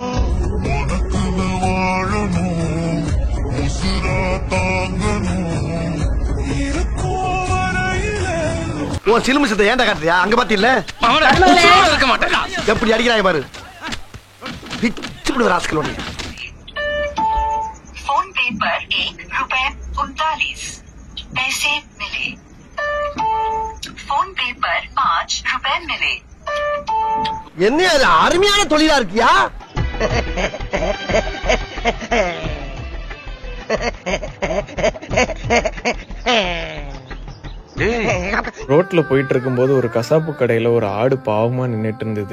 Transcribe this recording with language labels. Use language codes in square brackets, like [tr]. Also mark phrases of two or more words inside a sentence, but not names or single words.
[ta] உன் சிலுமிசத்தை ஏன்டா காட்டுறியா? அங்க பாத்தியில்ல இருக்க மாட்டேன். எப்படி அடிக்கிறாங்க பாரு. பிச்சு விடுற ராஸ்கல். [hi] फोन पे पर ₹1.39 मिले। फोन पे पर ₹5 मिले। [ta] என்ன அது அருமையான தொழிலா இருக்கியா? ரோட்ல போயிட்டு இருக்கும்போது ஒரு கசாப்பு கடையில ஒரு ஆடு பாவமா நின்னுட்டு இருந்தது.